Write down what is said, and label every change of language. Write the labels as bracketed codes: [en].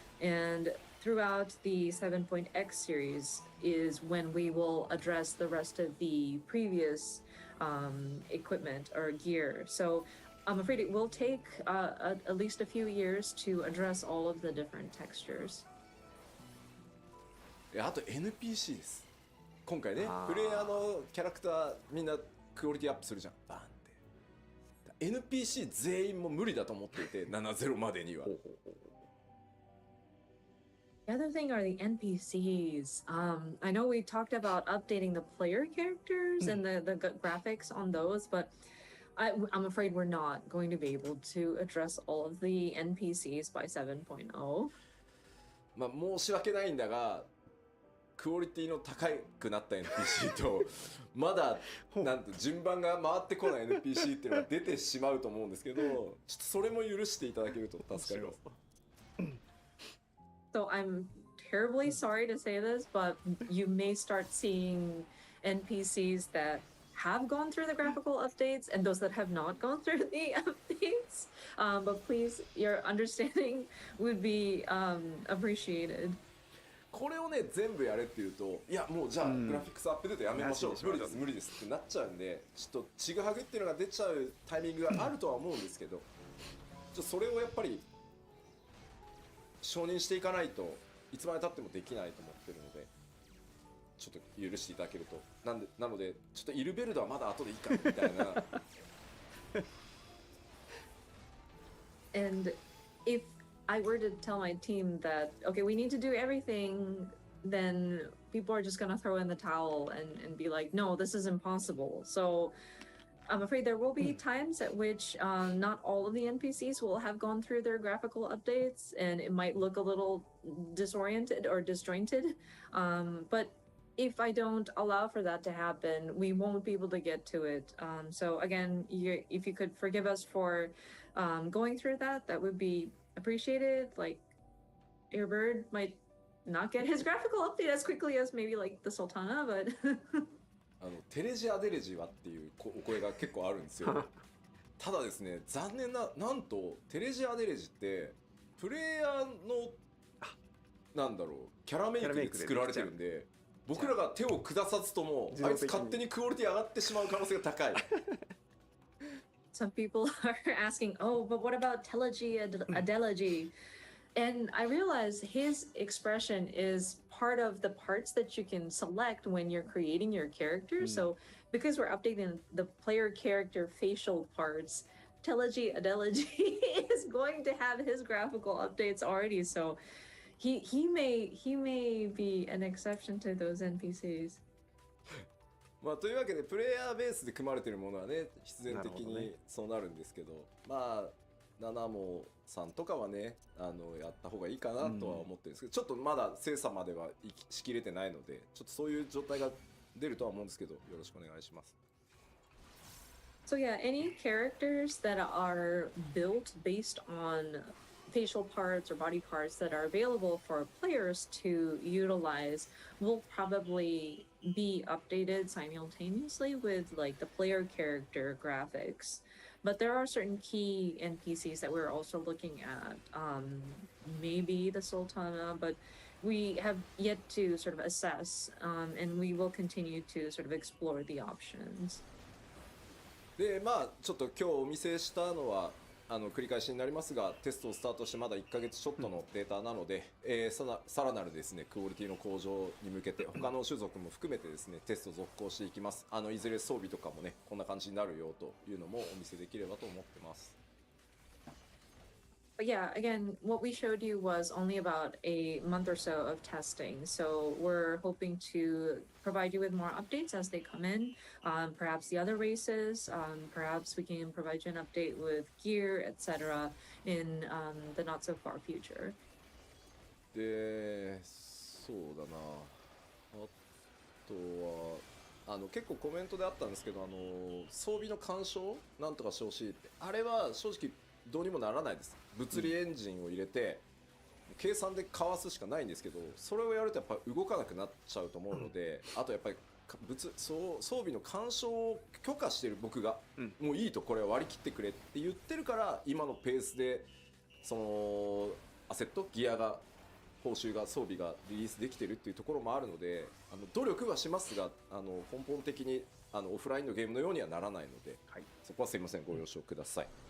[en] And throughout the 7.x series is when we will address the rest of the previous equipment or gear. So I'm afraid it will take at least a few years to address all of the different textures. [ja] あと NPC です。今回ね、プレイヤーのキャラクターみんなクオリティアップするじゃん。バーンって。NPC 全員も無理だと思っていて、7.0 までには。 [en] The other thing are the NPCs. I know we talked about updating the player characters and the graphics on those, but I'm afraid we're not going to be able to address all of the NPCs by 7.0. [ja] 申し訳ないんだが、クオリティの高くなった NPC とまだなんと順番が回ってこない NPC っていうのが出てしまうと思うんですけど、ちょっとそれも許していただけると助かります。 [en] So I'm terribly sorry to say this, but you may start seeing NPCs that have gone through the graphical updates and those that have not gone through the updates. But please, your understanding would be appreciated. [ja] これをね全部やれっていうと、いやもうじゃあグラフィックスアップデートやめましょう、無理です無理ですってなっちゃうんで、ちょっとちぐはぐっていうのが出ちゃうタイミングがあるとは思うんですけど、それをやっぱり承認していかないといつまでたってもできないと思ってるので、ちょっと許していただけると。なのでちょっとイルベルドはまだ後でいいかみたいな。 [en] And if I were to tell my team that, okay, we need to do everything, then people are just going to throw in the towel and be like, no, this is impossible. So I'm afraid there will be times at which not all of the NPCs will have gone through their graphical updates, and it might look a little disoriented or disjointed. But if I don't allow for that to happen, we won't be able to get to it. So again, if you could forgive us for going through that, that would be appreciated. Like, your bird might not get his graphical update as quickly as maybe like the Sultana, but [ja] テレジアデレジはっていうお声が結構あるんですよ。ただですね、残念なんとテレジアデレジってプレイヤーのなんだろうキャラメイクで作られてるんで、僕らが手を下さずともあいつ勝手にクオリティ上がってしまう可能性が高い。 [en] Some people are asking, oh, but what about telegy, adelegy? And I realize his expression is part of the parts that you can select when you're creating your character. So because we're updating the player character facial parts, telegy, adelegy is going to have his graphical updates already. So he may be an exception to those NPCs. [ja] まあというわけでプレイヤーベースで組まれてるものはね必然的にそうなるんですけど、まあナナモさんとかはねやった方がいいかなとは思ってるんですけど、ちょっとまだ精査まではしきれてないのでちょっとそういう状態が出るとは思うんですけどよろしくお願いします。 [en] So yeah, any characters that are built based on facial parts or body parts that are available for players to utilize will probably be updated simultaneously with like the player character graphics. But there are certain key NPCs that we're also looking at, maybe the Sultana, but we have yet to sort of assess, and we will continue to sort of explore the options. [ja] でまあちょっと今日お見せしたのは繰り返しになりますがテストをスタートしてまだ1ヶ月ちょっとのデータなので、さらなるですねクオリティの向上に向けて他の種族も含めてですねテスト続行していきます。いずれ装備とかもねこんな感じになるよというのもお見せできればと思ってます。 [en] But yeah, again, what we showed you was only about a month or so of testing. So we're hoping to provide you with more updates as they come in. Perhaps the other races, perhaps we can provide you an update with gear, etc. in the not so far future. [ja] でそうだなあとは結構コメントであったんですけど装備の干渉なんとかしてほしいってあれは正直どうにもならないです。物理エンジンを入れて、計算でかわすしかないんですけどそれをやるとやっぱ動かなくなっちゃうと思うので、あとやっぱり装備の干渉を許可している僕が、もういいとこれは割り切ってくれって言ってるから今のペースでそのアセットギアが報酬が装備がリリースできてるっていうところもあるので努力はしますが根本的にオフラインのゲームのようにはならないので、そこはすいませんご了承ください。